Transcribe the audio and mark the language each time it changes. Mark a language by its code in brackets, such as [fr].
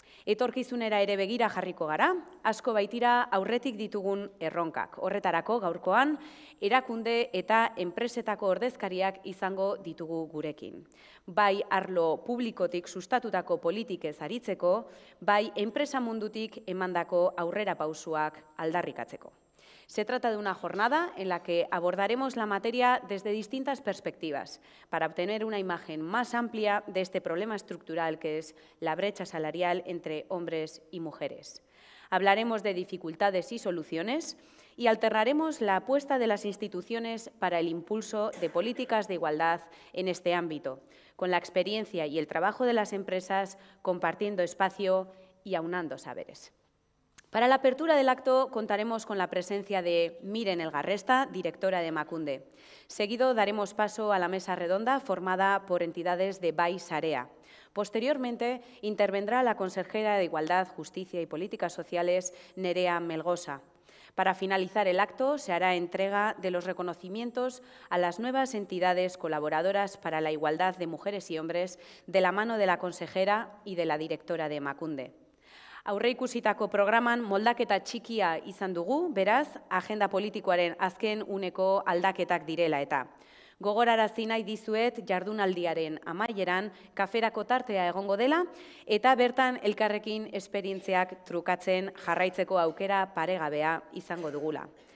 [eu] Etorkizunera ere begira jarriko gara, asko baitira aurretik ditugun erronkak. Horretarako gaurkoan, erakunde eta enpresetako ordezkariak izango ditugu gurekin. Bai arlo publikotik sustatutako politikez aritzeko, bai enpresa mundutik emandako aurrera pausuak aldarrikatzeko. [es] Se trata de una jornada en la que abordaremos la materia desde distintas perspectivas para obtener una imagen más amplia de este problema estructural que es la brecha salarial entre hombres y mujeres. Hablaremos de dificultades y soluciones y alternaremos la apuesta de las instituciones para el impulso de políticas de igualdad en este ámbito, con la experiencia y el trabajo de las empresas compartiendo espacio y aunando saberes. Para la apertura del acto contaremos con la presencia de Miren Elgarresta, directora de Emakunde. Seguido daremos paso a la mesa redonda formada por entidades de Bai Sarea. Posteriormente intervendrá la consejera de Igualdad, Justicia y Políticas Sociales, Nerea Melgosa. Para finalizar el acto se hará entrega de los reconocimientos a las nuevas entidades colaboradoras para la igualdad de mujeres y hombres de la mano de la consejera y de la directora de Emakunde. [eu] Aurreikusitako programan moldaketa txikia izan dugu, beraz, agenda politikoaren azken uneko aldaketak direla eta. Gogorarazi nahi dizuet jardunaldiaren amaieran kaferako tartea egongo dela eta bertan elkarrekin esperientziak trukatzen jarraitzeko aukera paregabea izango dugula.